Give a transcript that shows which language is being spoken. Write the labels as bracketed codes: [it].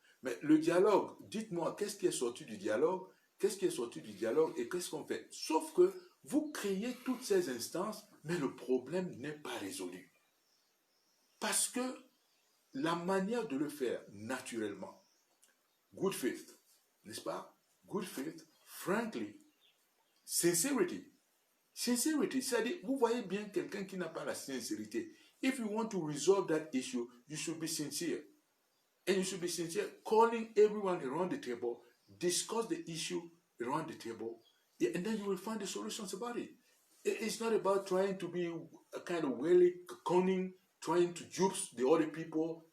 [fr] Mais le dialogue, dites-moi, qu'est-ce qui est sorti du dialogue? Qu'est-ce qui est sorti du dialogue et qu'est-ce qu'on fait? Sauf que vous créez toutes ces instances, mais le problème n'est pas résolu. Parce que la manière de le faire naturellement, good faith, n'est-ce pas? [en] Good faith, frankly, sincerity. [fr] Sincerity, c'est-à-dire, vous voyez bien quelqu'un qui n'a pas la sincérité. [en] If you want to resolve that issue, you should be sincere. And you should be sincere, calling everyone around the table, discuss the issue around the table, and then you will find the solutions about it. It's not about trying to be a kind of wily, cunning, trying to dupe the other people.